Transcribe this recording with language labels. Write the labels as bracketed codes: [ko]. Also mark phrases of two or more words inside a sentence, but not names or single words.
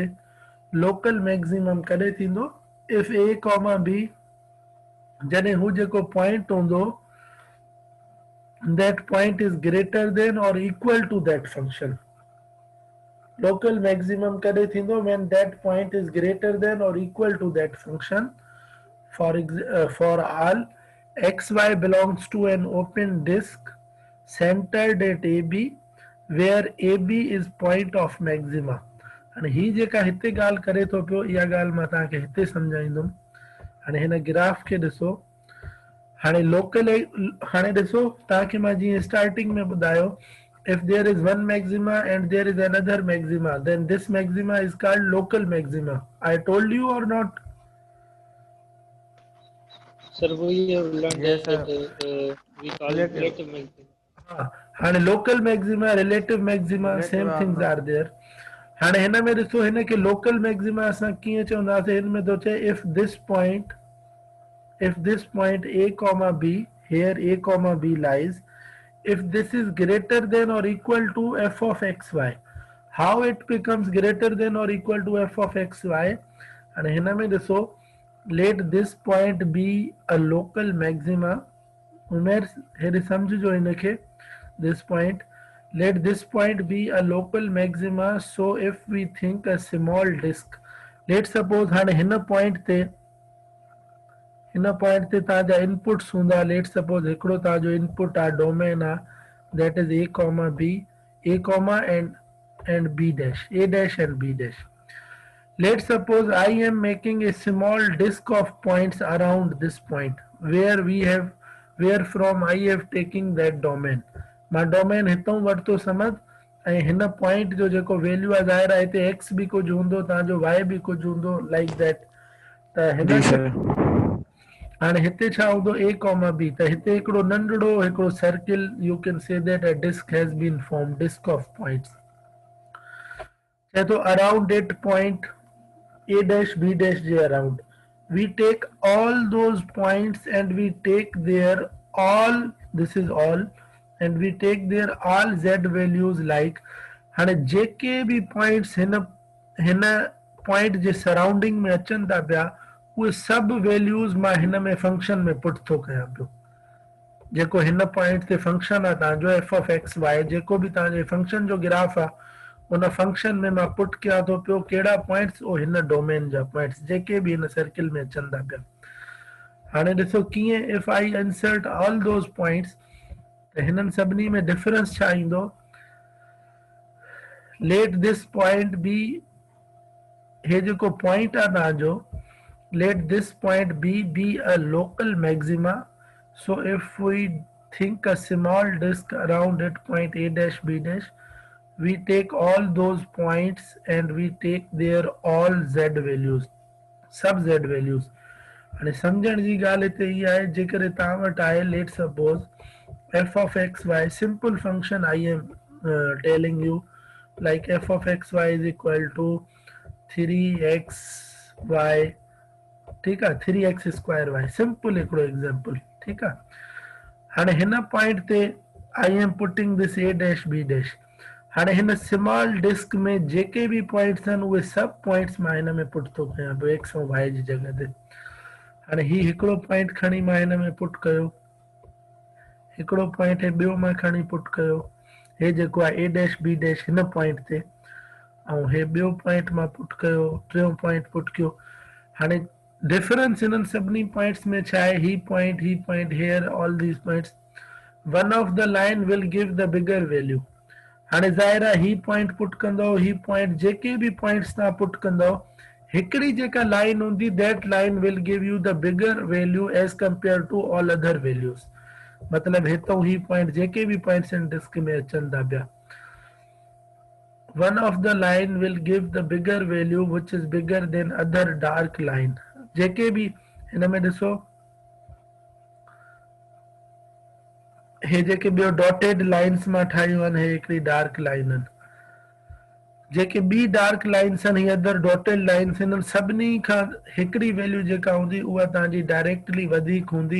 [en] local maximum [sd] कॾहिं थींदो, [en] if a comma b, [sd] जॾहिं हू जेको पॉइंट हूंदो [en] that point is greater than or equal to that function. Local maximum [sd] कॾहिं थींदो [en] when that point is greater than or equal to that function. For all xy belongs to an open disk centered at AB where AB is point of maxima. [sd] हाणे ही जेका हिते ॻाल्हि करे थो पियो, इहा ॻाल्हि मां तव्हांखे हिते सम्झाईंदुमि। हाणे हिन ग्राफ खे ॾिसो। हाणे लोकल, हाणे ॾिसो तव्हांखे मां जीअं स्टार्टिंग में ॿुधायो, [en] if there is one maxima and there is another maxima, then this maxima is called local maxima. I told you or not? Sir, we have learned Yes, that sir. we call it Relative. relative maximum. [sd] हाँ, हाणे [en] local maxima, relative maxima, Relative same are things not. are there. [sd] हाणे हिन में ॾिसो, हिन खे [en] local maxima [sd] असां कीअं चवंदासीं, हिन में थो चए [en] if this point a comma b, here a comma b lies, if this is greater than or equal to f of xy. How it becomes greater than or equal to f of xy? [sd] And हिन में ॾिसो, [en] let this point be a local maxima. [sd] उमेर हेॾे सम्झिजो हिनखे, [en] this point, let this point be a local maxima. So if we think a small disk, let's suppose [sd] हाणे हिन पॉइंट ते तव्हांजा इनपुट्स हूंदा, [en] let's suppose [sd] हिकिड़ो तव्हांजो इनपुट आहे, डोमेन आहे, [en] that is a comma b, a comma and b dash, a dash and b dash. Let's suppose I am making a small disk of points around this point where from I have taking that domain. [sd] मां डोमेन हितां वरितो समझ, ऐं हिन पॉइंट जो जेको वैल्यू आहे, ज़ाहिर आहे हिते x बि कुझु हूंदो, तव्हांजो y बि कुझु हूंदो, [en] like that. [sd] त हिन जी खे सर। हाणे हिते छा हूंदो, a comma b, त हिते हिकिड़ो नंढड़ो हिकिड़ो सर्किल, [en] you can say that a disk has been form, disk of points. [sd] चए थो [en] around it point a dash b dash j around, we take all those points and we take their all, this is all, and we take their all z values like, [sd] हाणे जेके भी पॉइंट्स हिन पॉइंट जे सराउंडिंग में अचनि था पिया, उहे सभु वैल्यूज़ मां हिन में फंक्शन में पुट थो कयां पियो। जेको हिन पॉइंट ते फंक्शन आहे तव्हांजो [en] f of x y, [sd] जेको बि तव्हांजे फंक्शन जो ग्राफ आहे, उन फंक्शन में मां पुट कयां थो पियो कहिड़ा पॉइंट्स, ओ हिन डोमेन जा पॉइंट्स जेके बि हिन सर्किल में अचनि था पिया। हाणे ॾिसो कीअं, [en] if I insert all those points, [sd] त हिननि सभिनी में डिफरेंस छा ईंदो, [en] let this point be, [sd] हे जेको पॉइंट आहे तव्हांजो, [en] let this point be a local maxima. So if we think a small disk around it, point a dash b dash, we take all those points and we take their all z values, sub z values. [sd] हाणे सम्झण जी ॻाल्हि हिते इहा आहे, जेकर तव्हां वटि आहे, [en] let's suppose f of xy, simple function I am telling you, like f of xy is equal to 3xy, [hi] ठीक है, [en] 3x square y, simple हिकिड़ो example, [hi] ठीक है। [sd] हाणे हिन पॉइंट ते [en] I am putting this a dash b dash. [sd] हाणे हिन [en] small disk [sd] में जेके भी पॉइंट्स आहिनि, उहे सभु पॉइंट्स मां हिन में पुट थो कयां पियो एक्स ऐं वाई जी जॻह ते। हाणे ही हिकिड़ो पॉइंट खणी मां हिन में पुट कयो, हिकिड़ो पॉइंट हे ॿियो मां खणी पुट कयो, हे जेको आहे [en] a dash b dash [sd] हिन पॉइंट ते, ऐं हे ॿियो पॉइंट मां पुट कयो, टियों पॉइंट पुट कयो। हाणे डिफरेंस इन्हनि सभिनी पॉइंट्स में छा आहे, [en] ही point here, all these points, one of the line will give the bigger value। [sd] हाणे ज़ाहिर आहे ही पॉइंट पुट कंदो, ही पॉइंट, जेके भी पॉइंट्स तव्हां पुट कंदो, हिकिड़ी जेका लाइन हूंदी, [en] that line will give you the bigger value as compare to all other values. [sd] मतलब हितों ही पॉइंट, जेके भी पॉइंट्स इन डिस्क में अचनि था पिया, [en] one of the line will give the bigger value which is bigger than other dark line। [sd] जेके भी हिन में ॾिसो, हे जेके ॿियो [en] dotted lines [sd] मां ठाहियूं आहिनि, हे हिकिड़ी [en] dark line [sd] आहिनि, जेके ॿी [en] dark lines [sd] आहिनि, हीअ [en] other dotted lines, [sd] हिननि सभिनी खां हिकिड़ी वैल्यू जेका हूंदी, उहा तव्हांजी डायरेक्टली वधीक हूंदी।